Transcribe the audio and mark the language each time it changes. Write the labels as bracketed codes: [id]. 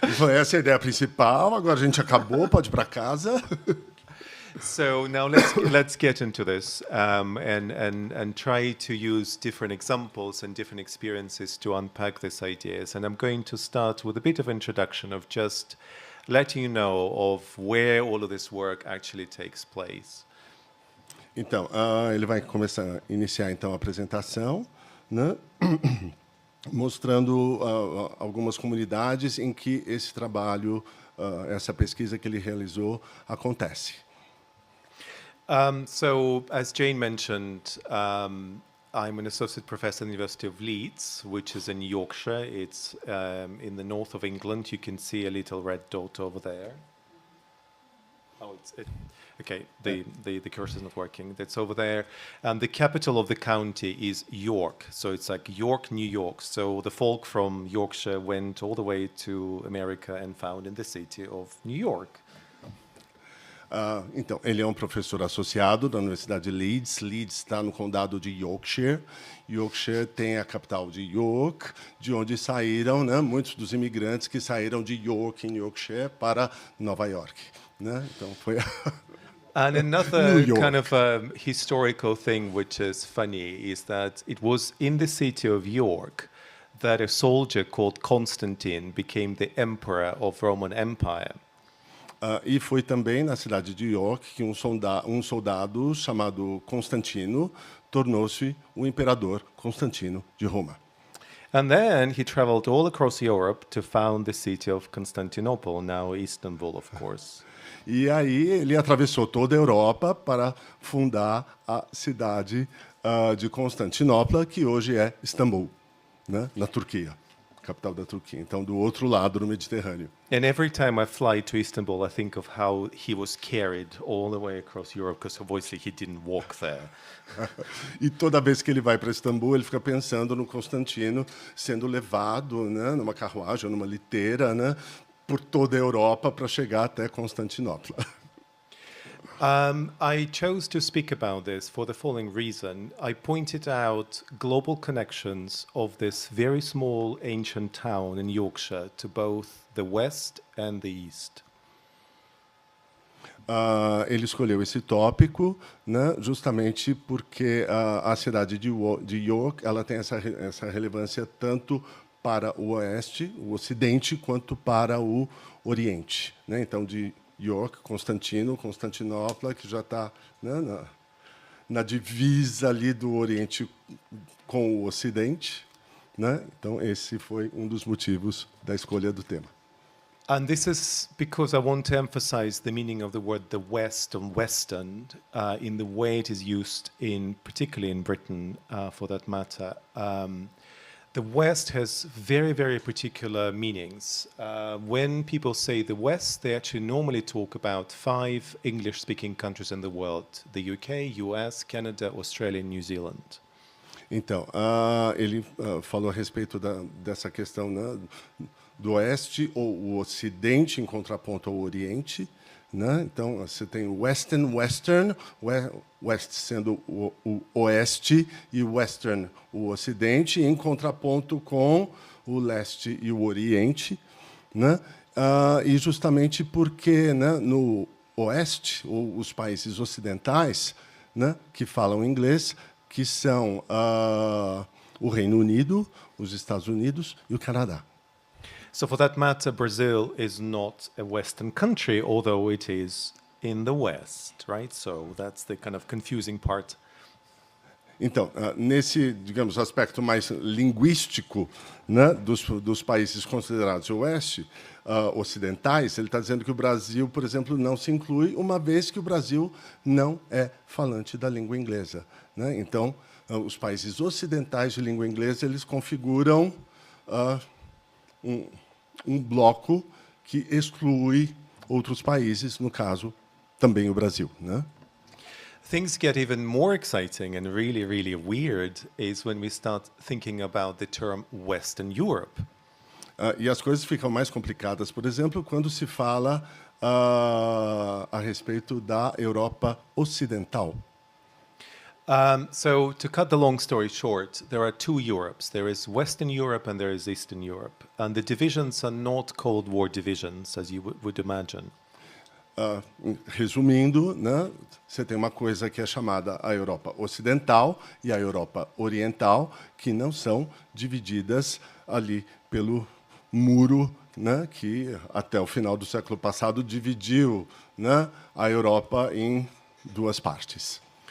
[pt] Essa é a ideia principal. Agora a gente acabou, pode ir para casa. [en] So now let's get into this and try to use different examples and different experiences to unpack these ideas. And I'm going to start with a bit of introduction of just letting you know of where all of this work actually takes place. [pt] Então, ele vai iniciar então a apresentação, né? Mostrando algumas comunidades em que esse trabalho, essa pesquisa que ele realizou, acontece. [en] So, as Jane mentioned, I'm an associate professor at the University of Leeds, which is in Yorkshire. It's in the north of England. You can see a little red dot over there. Oh, okay. The cursor is not working. That's over there. And the capital of the county is York. So it's like York, New York. So the folk from Yorkshire went all the way to America and found in the city of New York. [pt] Então, ele é um professor associado da Universidade de Leeds. Leeds está no condado de Yorkshire. Yorkshire tem a capital de York, de onde saíram, né, muitos dos imigrantes que saíram de York, em Yorkshire, para Nova York. Né? Então, foi... [en] And another kind of historical thing which is funny is that it was in the city of York that a soldier called Constantine became the emperor of Roman Empire. [pt] E foi também na cidade de York que um soldado chamado Constantino tornou-se o imperador Constantino de Roma. [en] And then he traveled all across Europe to found the city of Constantinople, now Istanbul, of course. [pt] E aí ele atravessou toda a Europa para fundar a cidade de Constantinopla, que hoje é Istambul, né, na Turquia, capital da Turquia. Então, do outro lado do Mediterrâneo. [en] And every time I fly to Istanbul, I think of how he was carried all the way across Europe, because obviously he didn't walk there. [pt] E toda vez que ele vai para Istambul, ele fica pensando no Constantino sendo levado, né, numa carruagem, numa liteira, né, por toda a Europa para chegar até Constantinopla. [en] I chose to speak about this for the following reason. I pointed out global connections of this very small ancient town in Yorkshire to both the west and the east. [pt] Ele escolheu esse tópico, né, justamente porque a cidade de York ela tem essa relevância tanto para o oeste, o ocidente, quanto para o oriente. Né? Então, de York, Constantinopla, que já está, né, na divisa ali do Oriente com o Ocidente. Né? Então, esse foi um dos motivos da escolha do tema. [en] And this is because I want to emphasize the meaning of the word the West and Western in the way it is used, particularly in Britain, for that matter. The West has very, very particular meanings. When people say the West, they actually normally talk about 5 English-speaking countries in the world: the UK, US, Canada, Australia, and New Zealand. [pt] Então, ele falou a respeito dessa questão, né, do Oeste ou o Ocidente em contraponto ao Oriente. Né? Então, você tem o Western, West sendo o Oeste e Western o Ocidente, em contraponto com o Leste e o Oriente. Né? E justamente porque, né, no Oeste, ou os países ocidentais, né, que falam inglês, que são o Reino Unido, os Estados Unidos e o Canadá. [en] So for that matter, Brazil is not a Western country, although it is in the West, right? So that's the kind of confusing part. [pt] Então, nesse, digamos, aspecto mais linguístico, né, dos países considerados Oeste, ocidentais, ele está dizendo que o Brasil, por exemplo, não se inclui, uma vez que o Brasil não é falante da língua inglesa, né? Então, os países ocidentais de língua inglesa, eles configuram um bloco que exclui outros países, no caso, também o Brasil, né? [en] Things get even more exciting and really, really weird is when we start thinking about the term Western Europe. [pt] E as coisas ficam mais complicadas, por exemplo, quando se fala a respeito da Europa Ocidental. [en] So to cut the long story short, there are two Europes. There is Western Europe and there is Eastern Europe. And the divisions are not Cold War divisions, as you would imagine. [pt] Resumindo, né, você tem uma coisa que é chamada a Europa Ocidental e a Europa Oriental, que não são divididas ali pelo muro, né, que até o final do século passado dividiu, né, a Europa em duas partes.